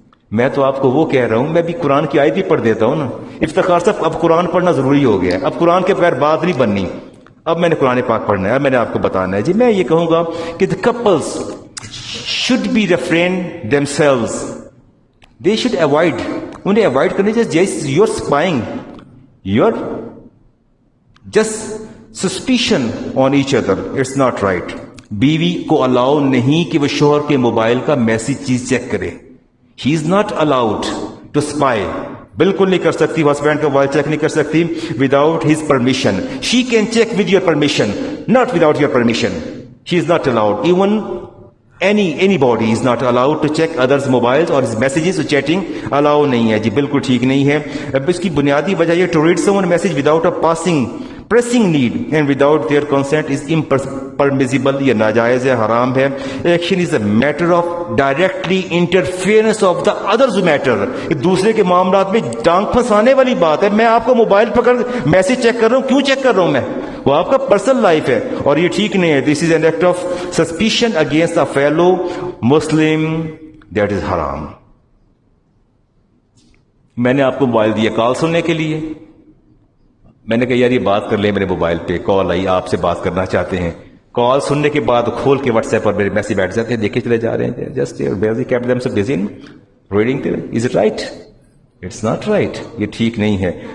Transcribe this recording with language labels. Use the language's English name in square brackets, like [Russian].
[Urdu] میں تو آپ کو وہ کہہ رہا ہوں, میں بھی قرآن کی آیت بھی پڑھ دیتا ہوں نا. افتخار صاحب اب قرآن پڑھنا ضروری ہو گیا ہے, اب قرآن کے بغیر بات نہیں بننی. اب میں نے قرآن پاک پڑھنا ہے, اب میں نے آپ کو بتانا ہے. جی میں یہ کہوں گا کہ [English] the couples should be refrain themselves, they should avoid, [Urdu] انہیں avoid کرنے چاہیے. [English] you're spying, you're just suspicion on each other, it's not right. [Urdu] بیوی کو الاؤ نہیں کہ وہ شوہر کے موبائل کا میسج چیز چیک کرے. [English] he is not allowed to spy, [Urdu] بالکل نہیں کر سکتی. ہسبینڈ کا موبائل چیک نہیں کر سکتی without his permission. [English] She can check with your permission, not without your permission. She is not allowed. Even anybody is not allowed to check others mobile اور messages. [Urdu] Cheating الاؤ نہیں ہے جی, بالکل ٹھیک نہیں ہے. اب اس کی بنیادی وجہ یہ [English] To read some message without a passing pressing need and without their consent is impermissible. [Urdu] یہ ناجائز ہے, حرام ہے. [English] Action is a matter of directly interference of the other's matter. [Urdu] دوسرے کے معاملات میں ٹانگ پھنسانے والی بات ہے. میں آپ کو موبائل پکڑ میسج چیک کر رہا ہوں, کیوں چیک کر رہا ہوں میں؟ وہ آپ کا پرسنل لائف ہے اور یہ ٹھیک نہیں ہے. [English] This is an act of suspicion against a fellow Muslim, that is haram. [Urdu] میں نے آپ کو موبائل دیا کال سننے کے لیے. میں نے کہا یار یہ بات کر لیں, میرے موبائل پہ کال آئی, آپ سے بات کرنا چاہتے ہیں. کال سننے کے بعد کھول کے واٹس ایپ پر میرے میسج بیٹھ جاتے ہیں, دیکھے چلے جا رہے ہیں. [English] Just keep them so busy in reading. Is it right? It's not right. [Urdu] یہ ٹھیک نہیں ہے.